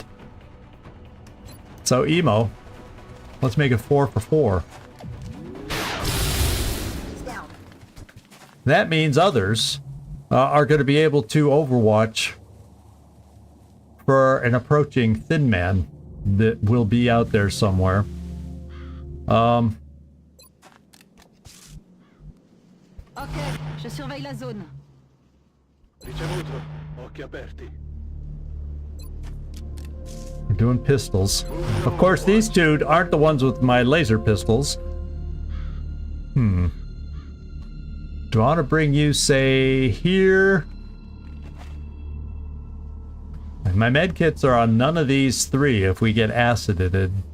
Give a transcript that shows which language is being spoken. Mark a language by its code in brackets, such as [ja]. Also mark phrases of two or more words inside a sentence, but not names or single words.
[en] So, Emo, let's make it 4 for 4. That means others are going to be able to overwatch for an approaching thin man that will be out there somewhere. [fr] Ok, je surveille la zone. [it] Ricevuto. Occhi aperti. [en] We're doing pistols. Of course, these two aren't the ones with my laser pistols. Do I want to bring you, say, here? My medkits are on none of these three if we get acided.